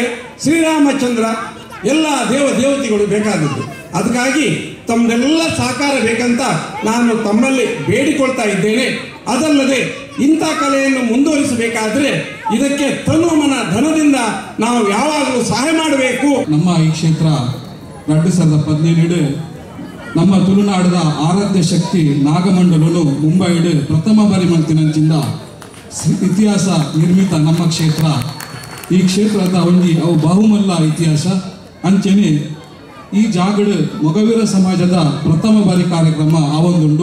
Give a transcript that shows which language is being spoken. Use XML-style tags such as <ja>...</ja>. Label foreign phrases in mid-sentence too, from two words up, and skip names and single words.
<kn>ಶ್ರೀರಾಮಚಂದ್ರ ಎಲ್ಲ ದೇವತೆಗಳು ಬೇಕಾದದ್ದು. ಅದಕ್ಕಾಗಿ ತಮ್ಮದೆಲ್ಲ ಸಹಕಾರ ಬೇಕಂತ ನಾನು ತಮ್ಮಲ್ಲಿ ಬೇಡಿಕೊಳ್ತಾ ಇದ್ದೇನೆ. ಅದಲ್ಲದೆ ಇಂಥ ಕಲೆಯನ್ನು ಮುಂದುವರಿಸಬೇಕಾದ್ರೆ ಇದಕ್ಕೆ ತನು ಮನ ಧನದಿಂದ ನಾವು ಯಾವಾಗಲೂ ಸಹಾಯ ಮಾಡಬೇಕು.</kn> <tcy>ನಮ್ಮ ಈ ಕ್ಷೇತ್ರ 2017 ನಮ್ಮ ತುಳುನಾಡದ ಆರಾಧ್ಯ ಶಕ್ತಿ ನಾಗಮಂಡಲನು ಮುಂಬೈಡ್ ಪ್ರಥಮ ಬಾರಿ ಮಂತಿನಂಚಿಂದ ಇತಿಹಾಸ ನಿರ್ಮಿತ ನಮ್ಮ ಕ್ಷೇತ್ರ. ಈ ಕ್ಷೇತ್ರದ ಒಂಜಿ ಅವು ಬಹುಮಲ್ಲ ಇತಿಹಾಸ ಅಂಚೆನೆ ಈ ಜಾಗಡ್ ಮೊಗವೀರ ಸಮಾಜದ ಪ್ರಥಮ ಬಾರಿ ಕಾರ್ಯಕ್ರಮ ಆವೊಂದುಂಡು.</tcy>